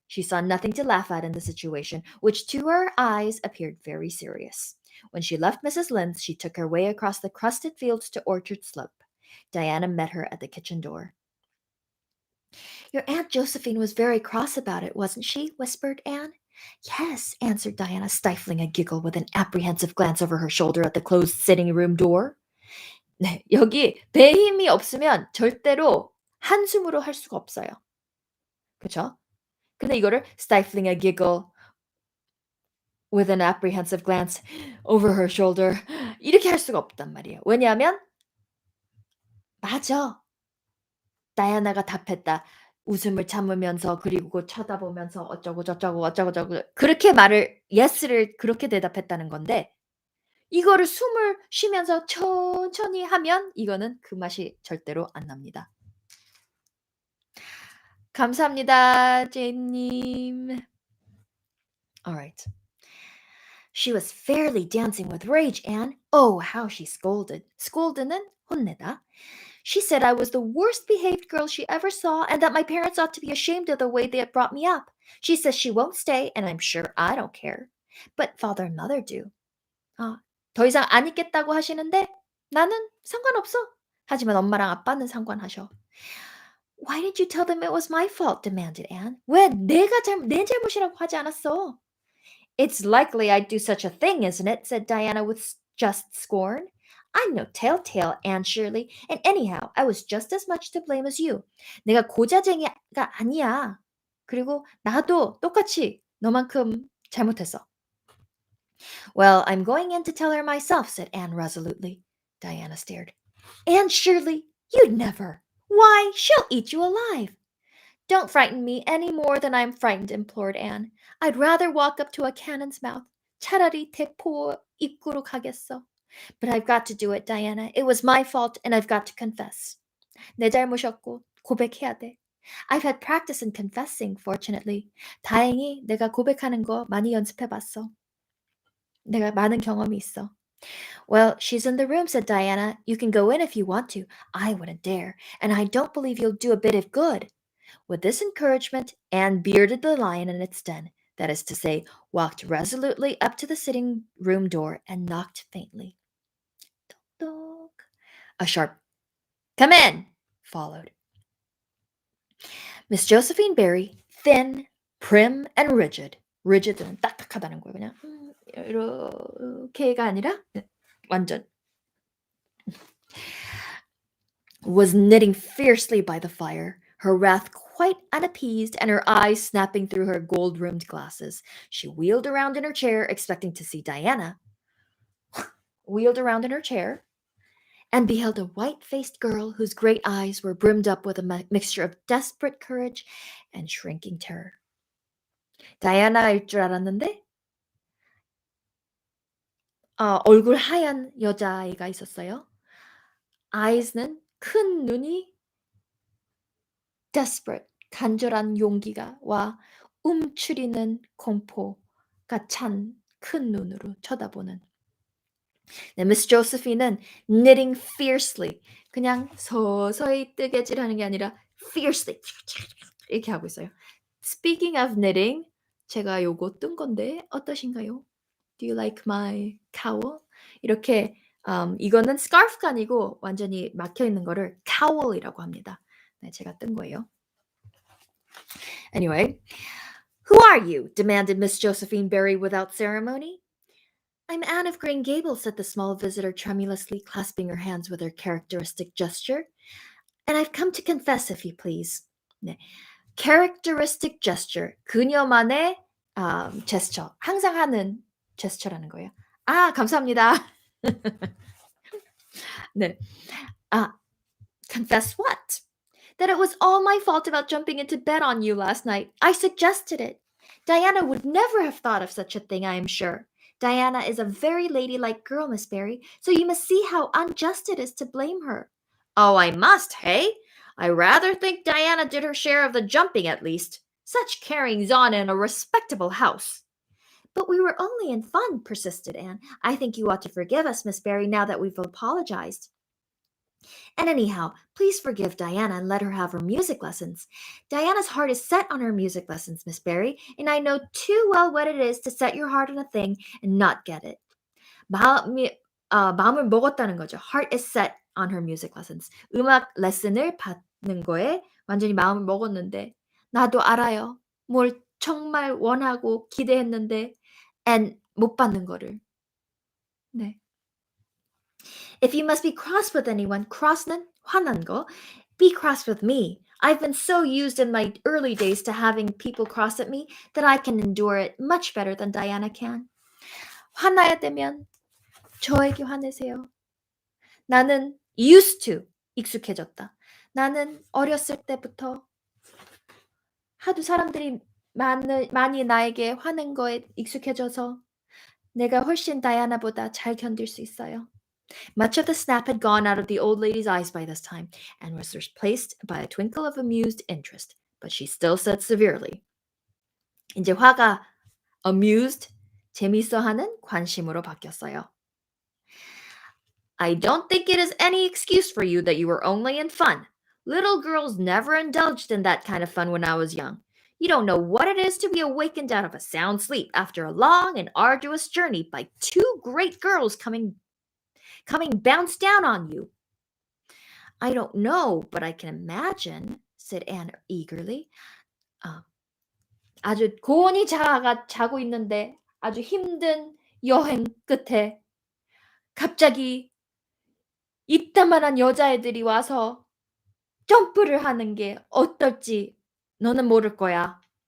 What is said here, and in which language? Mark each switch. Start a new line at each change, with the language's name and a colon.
English: She saw nothing to laugh at in the situation, which to her eyes appeared very serious. When she left Mrs. Lynde's, she took her way across the crusted fields to Orchard Slope. Diana met her at the kitchen door. Your Aunt Josephine was very cross about it, wasn't she? Whispered Anne. Yes, answered Diana, stifling a giggle with an apprehensive glance over her shoulder at the closed sitting room door.
Korean: 네, 여기 배에 힘이 없으면 절대로 한숨으로 할 수가 없어요. 그쵸? 근데 이거를
English: stifling a giggle with an apprehensive glance over her shoulder
Korean: 이렇게 할 수가 없단 말이에요. 왜냐하면 맞아. 다이아나가 답했다. 웃음을 참으면서 그리고 쳐다보면서 어쩌고 저쩌고 어쩌고 저쩌고 그렇게 말을 yes를 그렇게 대답했다는 건데 이거를 숨을 쉬면서 천천히 하면 이거는 그 맛이 절대로 안 납니다. 감사합니다, 제이님.
English: All right. She was fairly dancing with rage, Anne. Oh, how she scolded. scold는 혼내다. She said I was the worst behaved girl she ever saw and that my parents ought to be ashamed of the way they had brought me up. She says she won't stay, and I'm sure I don't care. But father and mother do.
Korean: 더 이상 안 있겠다고 하시는데 나는 상관없어. 하지만 엄마랑 아빠는 상관하셔.
English: Why didn't you tell them it was my fault? demanded Anne.
Korean: 왜 내 잘못이라고 하지 않았어?
English: It's likely I'd do such a thing, isn't it? said Diana with just scorn. I'm no telltale, Anne Shirley, and anyhow, I was just as much to blame as you.
Korean: 내가 고자쟁이가 아니야. 그리고 나도 똑같이 너만큼 잘못했어.
English: Well, I'm going in to tell her myself, said Anne resolutely. Diana stared. Anne Shirley, you'd never. Why, she'll eat you alive. Don't frighten me any more than I'm frightened, implored Anne. I'd rather walk up to a cannon's mouth.
Korean: 차라리 대포 입구로 가겠어.
English: But I've got to do it, Diana. It was my fault, and I've got to confess.
Korean: 내 잘못이었고 고백해야 돼.
English: I've had practice in confessing, fortunately.
Korean: 다행히 내가 고백하는 거 많이 연습해봤어. 내가 많은 경험이 있어.
English: Well, she's in the room, said Diana. You can go in if you want to. I wouldn't dare, and I don't believe you'll do a bit of good. With this encouragement, Anne bearded the lion in its den, that is to say, walked resolutely up to the sitting room door and knocked faintly. Toc. A sharp "Come in!" followed. Miss Josephine Barry, thin, prim, and rigid.
Korean: rigid는 딱딱하다는 거예요. 그냥 이렇게가 아니라 완전
English: was knitting fiercely by the fire, her wrath quite unappeased and her eyes snapping through her gold-rimmed glasses. She wheeled around in her chair, expecting to see Diana, and beheld a white-faced girl whose great eyes were brimmed up with a mixture of desperate courage and shrinking terror.
Korean: 다이아나일 줄 알았는데 얼굴 하얀 여자아이가 있었어요. eyes는 큰 눈이 desperate, 간절한 용기가와 움츠리는 공포가 찬 큰 눈으로 쳐다보는. 네, Miss Josephine은
English: knitting fiercely,
Korean: 그냥 서서히 뜨개질하는 게 아니라 fiercely 이렇게 하고 있어요.
English: Speaking of knitting,
Korean: 제가 요거 뜬 건데 어떠신가요?
English: Do you like my cowl?
Korean: 이렇게 이거는 scarf가 아니고 완전히 막혀 있는 거를 cowl이라고 합니다. 네, 제가 뜬 거예요.
English: Anyway, who are you? demanded Miss Josephine Barry without ceremony. I'm Anne of Green Gables, said the small visitor tremulously, clasping her hands with her characteristic gesture. And I've come to confess, if you please.
Korean: 네.
English: characteristic gesture,
Korean: 그녀만의 gesture, 항상 하는 gesture라는 거예요. 감사합니다.
English: 네. Confess what? That it was all my fault about jumping into bed on you last night. I suggested it. Diana would never have thought of such a thing, I am sure. Diana is a very ladylike girl, Miss Barry, so you must see how unjust it is to blame her. Oh, I must, hey? I rather think Diana did her share of the jumping, at least. Such carryings on in a respectable house. But we were only in fun, persisted Anne. I think you ought to forgive us, Miss Barry, now that we've apologized. And anyhow, please forgive Diana and let her have her music lessons. Diana's heart is set on her music lessons, Miss Barry, and I know too well what it is to set your heart on a thing and not get it.
Korean: 마음을 먹었다는 거죠.
English: Heart is set on her music lessons.
Korean: 음악 레슨을 받는 거에 완전히 마음을 먹었는데 나도 알아요. 뭘 정말 원하고 기대했는데 and 못 받는 거를. 네.
English: If you must be cross with anyone, cross는
Korean: 화난 거.
English: Be cross with me. I've been so used in my early days to having people cross at me that I can endure it much better than Diana can.
Korean: 화나야 되면 저에게 화내세요. 나는
English: used to
Korean: 익숙해졌다. 나는 어렸을 때부터 하도 사람들이 많이 나에게 화낸 거에 익숙해져서 내가 훨씬 다이아나보다 잘 견딜 수 있어요.
English: Much of the snap had gone out of the old lady's eyes by this time and was replaced by a twinkle of amused interest. But she still said severely.
Korean: 이제 화가 amused, 재밌어하는 관심으로 바뀌었어요.
English: I don't think it is any excuse for you that you were only in fun. Little girls never indulged in that kind of fun when I was young. You don't know what it is to be awakened out of a sound sleep after a long and arduous journey by two great girls coming bounce down on you. I don't know, but I can imagine, said Anne eagerly.
Korean: 아주 고온이 자고 있는데 아주 힘든 여행 끝에 갑자기 이따만한 여자애들이 와서 점프를 하는 게 어떨지 너는 모를 거야.